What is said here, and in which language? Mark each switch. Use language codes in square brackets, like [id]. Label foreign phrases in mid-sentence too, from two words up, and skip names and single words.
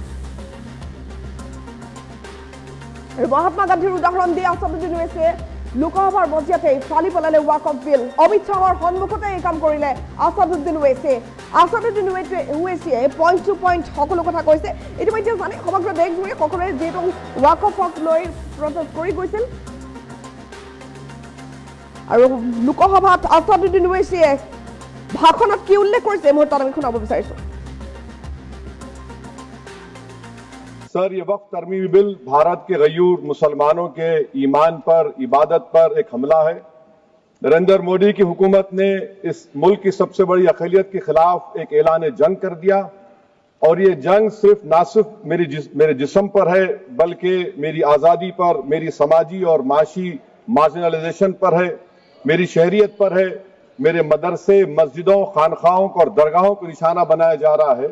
[as] আৰু মহাত্মা গান্ধীৰ উদাহৰণ দি আসাদুদ্দিন ওৱেইছে লোকসভাৰ মজিয়াতে ফালি পেলালে ওয়াকফ বিল অমিত শাহৰ সন্মুখতে এই কাম কৰিলে আসাদুদ্দিন ওৱেইছে [en] point to point [as] সকলো কথা কৈছে ইতিমধ্যে জানে সমগ্ৰ দেশজুৰি সকলোৱে যিহেতু ওয়াকফক লৈ প্ৰটেষ্ট কৰি গৈছিল আৰু লোকসভাত আসাদুদ্দিন ওৱেইছে ভাষণত কি উল্লেখ কৰিছে মুহূৰ্তত আমি শুনাব বিচাৰিছো [ur] سر یہ وقف ترمیمی بل بھارت کے غیور مسلمانوں کے ایمان پر عبادت پر ایک حملہ ہے نریندر مودی کی حکومت نے اس ملک کی سب سے بڑی اقلیت کے خلاف ایک اعلان جنگ کر دیا اور یہ جنگ نہ صرف میرے جسم پر ہے بلکہ میری آزادی پر، میری سماجی اور معاشی مارجنلائزیشن پر ہے، میری شہریت پر ہے، میرے مدرسے، مسجدوں، خانقاہوں اور درگاہوں کو نشانہ بنایا جا رہا ہے.